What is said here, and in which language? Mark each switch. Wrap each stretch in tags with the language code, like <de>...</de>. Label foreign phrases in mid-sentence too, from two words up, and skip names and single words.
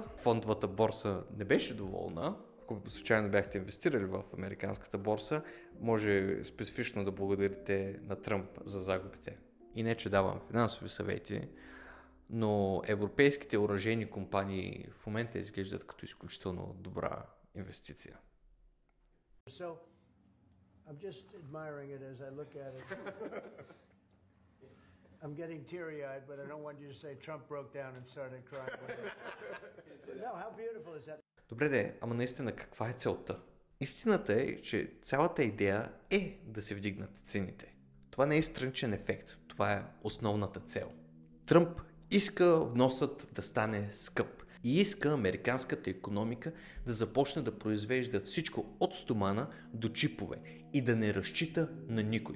<bg>Фондовата борса не беше доволна. Ако случайно бяхте инвестирали в американската борса, може специфично да благодарите на Тръмп за загубите. И не, че давам финансови съвети, но европейските оръжейни компании в момента изглеждат като изключително добра инвестиция.</bg> <en>So, I'm just admiring it as I look at it. I'm getting teary-eyed, but I don't want you to say Trump broke down and started crying. No, how beautiful is that?</en> <bg>Добре де, ама наистина каква е целта? Истината е, че цялата идея е да се вдигнат цените. Това не е страничен ефект, това е основната цел. Тръмп иска вносът да стане скъп и иска американската икономика да започне да произвежда всичко от стомана до чипове и да не разчита на никой.</bg>